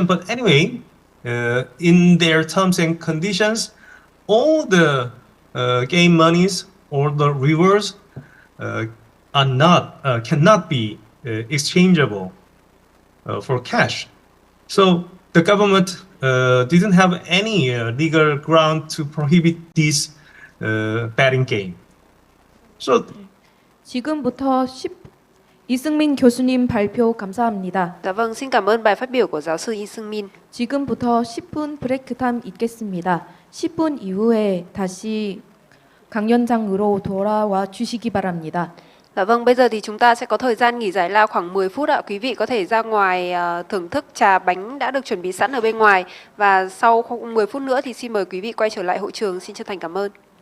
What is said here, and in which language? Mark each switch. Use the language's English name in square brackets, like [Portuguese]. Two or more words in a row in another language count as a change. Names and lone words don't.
[English] But anyway, in their terms and conditions, all the game monies or the rewards cannot be exchangeable for cash. So the government didn't have any legal ground to prohibit this betting game. So [Korean] 지금부터 이승민 교수님 발표 감사합니다. [Vietnamese] Dạ vâng, xin cảm ơn bài phát biểu của giáo sư [Korean] 이승민. 지금부터 10분 브레이크 타임 있겠습니다. 10분 이후에 다시 강연장으로 돌아와 주시기 바랍니다. [Vietnamese] Dạ vâng, bây giờ thì chúng ta sẽ có thời gian nghỉ giải lao khoảng 10 phút ạ. Quý vị có thể ra ngoài thưởng thức trà bánh đã được chuẩn bị sẵn ở bên ngoài. Và sau 10 phút nữa thì xin mời quý vị quay trở lại hội trường. Xin chân thành cảm ơn.